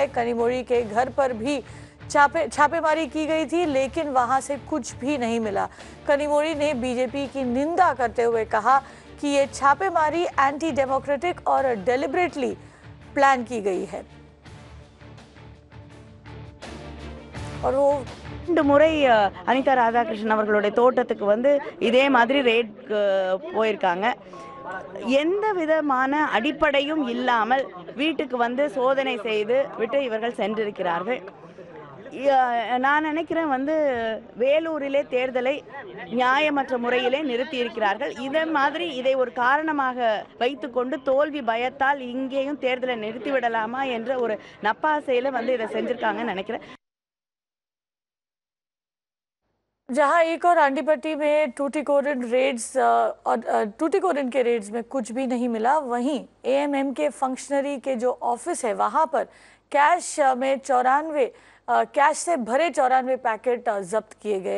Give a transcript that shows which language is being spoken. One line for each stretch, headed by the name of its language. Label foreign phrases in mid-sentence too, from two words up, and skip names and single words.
Hindi: कनिमोड़ी के घर पर भी छापेमारी की गई थी, लेकिन वहां से कुछ भी नहीं मिला। कनिमोड़ी ने बीजेपी की निंदा करते हुए कहा कि ये छापेमारी
English: anti democratic
Hindi: और
English: deliberately plan
Hindi: की गई है। और वो
Tamil: ரெண்டு முறை அனிதா ராதாகிருஷ்ணன் அவர்களுடைய தோட்டத்துக்கு வந்து இதே மாதிரி ரேட் போயிருக்காங்க. எந்த விதமான அடிப்படையும் இல்லாமல் வீட்டுக்கு வந்து சோதனை செய்து விட்டு இவர்கள் சென்றிருக்கிறார்கள். நான் நினைக்கிறேன் வந்து வேலூரிலே தேர்தலை நியாயமற்ற முறையிலே நிறுத்தி இருக்கிறார்கள். இதே மாதிரி இதை ஒரு காரணமாக வைத்துக்கொண்டு தோல்வி பயத்தால் இங்கேயும் தேர்தலை நிறுத்திவிடலாமா என்ற ஒரு நப்பாசையில வந்து இதை செஞ்சிருக்காங்கன்னு நினைக்கிறேன்.
Hindi: जहां एक और आंडीपट्टी में टूटिकोरिन के रेड्स में कुछ भी नहीं मिला, वहीं एएमएम के फंक्शनरी के जो ऑफिस है वहां पर कैश से भरे 94 पैकेट जब्त किए गए।